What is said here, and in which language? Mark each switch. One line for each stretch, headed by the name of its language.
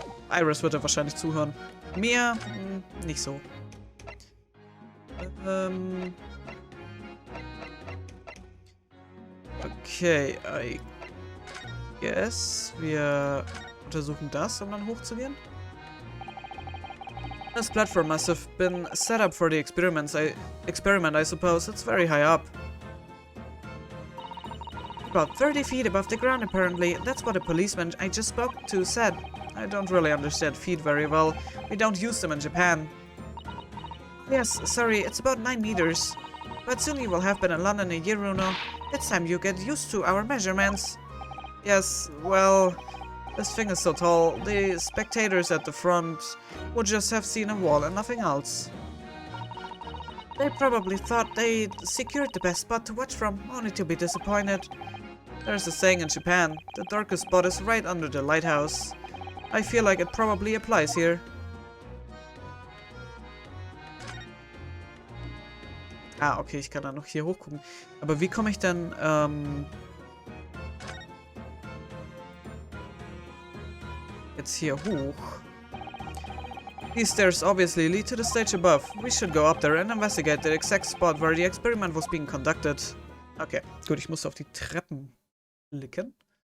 German: Iris wird er wahrscheinlich zuhören. Mir, nicht so. Okay,
English: I guess
German: wir untersuchen das, um dann hochzugehen.
English: This platform must have been set up for the experiment, I suppose. It's very high up. About 30 feet above the ground, apparently. That's what a policeman I just spoke to said. I don't really understand feet very well. We don't use them in Japan. Yes, sorry, it's about 9 meters. But soon you will have been in London a year, Runo. It's time you get used to our measurements. Yes, well, this thing is so tall. The spectators at the front would just have seen a wall and nothing else. They probably thought they'd secured the best spot to watch from, only to be disappointed. There's a saying in Japan, the darkest spot is right under the lighthouse. I feel like it probably applies here.
German: Ah, okay, ich kann da noch hier hochgucken. Aber wie komme ich denn, jetzt hier hoch?
English: These stairs obviously lead to the stage above. We should go up there and investigate the exact spot where the experiment was being conducted.
German: Okay, gut, ich muss auf die Treppen klicken.